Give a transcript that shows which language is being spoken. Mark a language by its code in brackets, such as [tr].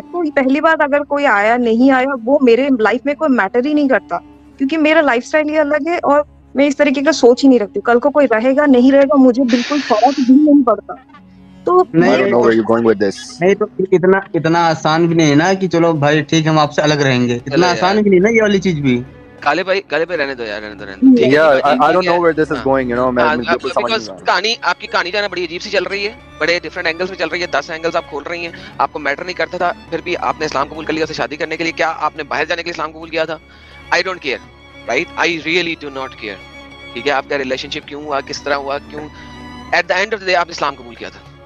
[hi] तो पहली बात, अगर कोई आया नहीं आया वो मेरे लाइफ में कोई मैटर ही नहीं करता, क्योंकि मेरा लाइफस्टाइल ही अलग है और मैं इस तरीके का सोच ही नहीं रखती। कल को कोई रहेगा नहीं रहेगा मुझे बिल्कुल फर्क भी नहीं पड़ता। तो नहीं तो इतना आसान भी नहीं है ना कि चलो भाई ठीक हम आपसे अलग रहेंगे, इतना आसान भी नहीं ना ये वाली चीज भी। काले भाई रहने दो यार, रहने दो। [en] Yeah, I don't know where this is going, you know, [hi] मैं बिल्कुल समझ नहीं रहा। आपकी कहानी जो है ना बड़ी अजीब सी चल रही है, बड़े डिफरेंट एंगल्स में चल रही है, 10 एंगल्स आप खोल रही हैं। आपको मैटर नहीं करता था, फिर भी आपने इस्लाम कबूल कर लिया उसे शादी करने के लिए। क्या आपने बाहर जाने के लिए इस्लाम कबूल किया था? [en] I don't care, right? I really do not care, [hi] ठीक है? आपका रिलेशनशिप क्यों हुआ, किस तरह हुआ, क्यों, [en] at the end of the day [hi] आप इस्लाम कबूल किया था,